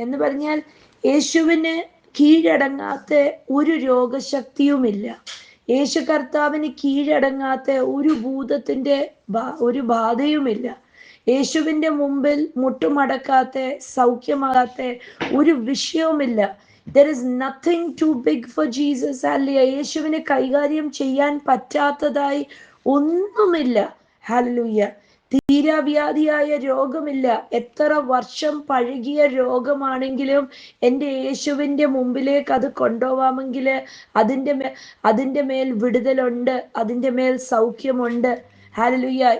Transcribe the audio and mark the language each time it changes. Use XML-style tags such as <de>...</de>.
<ml>എന്ന് പറഞ്ഞാൽ യേശുവിന് കീഴടങ്ങാത്ത ഒരു രോഗശക്തിയുമില്ല. യേശു കർത്താവിന് കീഴടങ്ങാത്ത ഒരു ഭൂതത്തിന്റെ ഒരു ബാധയുമില്ല. യേശുവിന്റെ മുമ്പിൽ മുട്ടുമടക്കാത്ത, സൗഖ്യമാകാത്ത ഒരു വിഷയവുമില്ല.</ml> <en>There is nothing too big for Jesus.</en> <ml>Hallelujah. യേശുവിനെ കൈകാര്യം ചെയ്യാൻ പറ്റാത്തതായി ഒന്നുമില്ല. ഹല്ലേലൂയ. തീരാവ്യാധിയായ രോഗമില്ല. എത്ര വർഷം പഴകിയ രോഗമാണെങ്കിലും എൻ്റെ യേശുവിൻ്റെ മുമ്പിലേക്ക് അത് കൊണ്ടുപോവാമെങ്കിൽ അതിൻ്റെ മേൽ വിടുതലുണ്ട്, അതിൻ്റെ മേൽ സൗഖ്യമുണ്ട്. ഹല്ലേലൂയ.</ml>